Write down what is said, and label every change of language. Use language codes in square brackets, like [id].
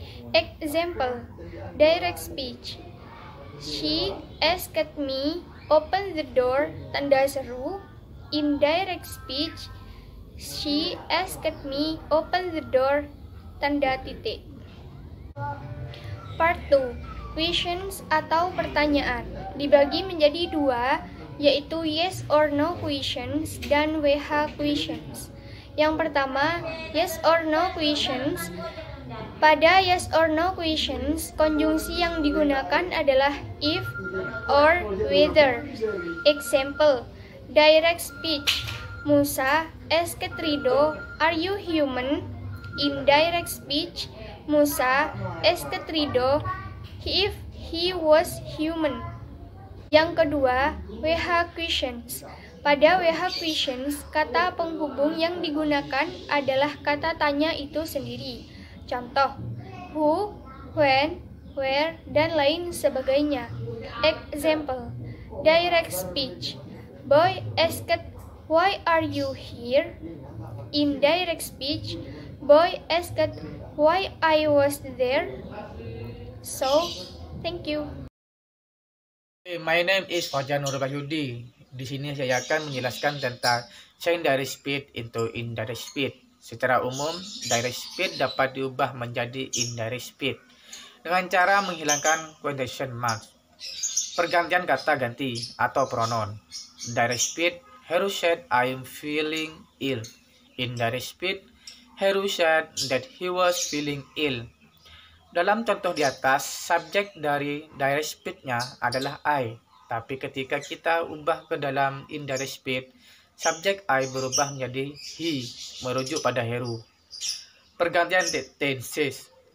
[en] Example, direct speech. She asked me, open the door, [id] tanda seru. [en] Indirect speech, she asked me, open the door, [id] tanda titik. [en] Part 2, questions [id] atau pertanyaan. Dibagi menjadi dua, yaitu [en] yes or no questions [id] dan WH questions. Yang pertama, [en] yes or no questions. [id] Pada yes or no questions, konjungsi yang digunakan adalah [en] if or whether. Example, direct speech. Musa asked Rido, are you human? Indirect speech, Musa asked Rido if he was human. [id] Yang kedua, WH questions. Pada WH questions, kata penghubung yang digunakan adalah kata tanya itu sendiri. Contoh, [en] who, when, where, [id] dan lain sebagainya. [en] Example, direct speech. Boy asked, why are you here? Indirect speech, boy asked, why I was there. So, thank you. My name is [id] Fajar Nurul Wahidi. Di sini saya akan menjelaskan tentang [en] change direct speech into indirect speech. [id] Secara umum, direct speech dapat diubah menjadi indirect speech dengan cara menghilangkan quotation marks, pergantian kata ganti atau pronoun. [en] Direct speech, Heru said I am feeling ill. Indirect speech, Heru said that he was feeling ill. [id] Dalam contoh di atas, subjek dari direct speech-nya adalah I. Tapi ketika kita ubah ke dalam indirect speech, subjek I berubah menjadi he, merujuk pada Heru. Pergantian tenses.